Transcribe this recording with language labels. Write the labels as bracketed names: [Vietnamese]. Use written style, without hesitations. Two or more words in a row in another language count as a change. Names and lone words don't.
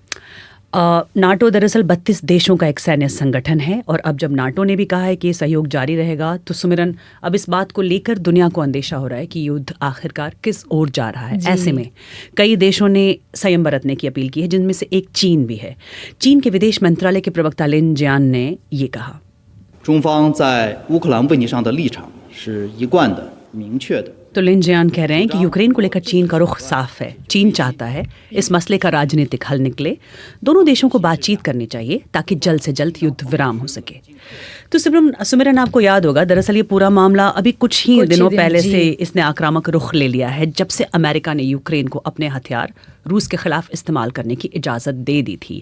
[Hindi] नाटो दरअसल 32 देशों का एक सैन्य संगठन है और अब जब नाटो ने भी कहा है कि ये सहयोग जारी रहेगा तो सुमिरन अब इस बात को लेकर दुनिया को अंदेशा हो रहा है कि युद्ध आखिरकार किस ओर जा रहा है। ऐसे में कई देशों ने संयम बरतने की अपील की है, जिनमें से एक चीन भी है। चीन के विदेश मंत्रालय के प्रवक्ता लिन जियान ने ये कहा, [Chinese] 中方在乌克兰问题上的立场是一贯的、明确的。 [Hindi] तो लिन जियान कह रहे हैं कि यूक्रेन को लेकर चीन का रुख साफ है। चीन चाहता है इस मसले का राजनीतिक हल निकले। दोनों देशों को बातचीत करनी चाहिए ताकि जल्द से जल्द युद्ध विराम हो सके। तो सुमिरन, आपको याद होगा दरअसल ये पूरा मामला अभी कुछ ही दिनों पहले से इसने आक्रामक रुख ले लिया है, जब से अमेरिका ने यूक्रेन को अपने हथियार रूस के खिलाफ इस्तेमाल करने की इजाज़त दे दी थी।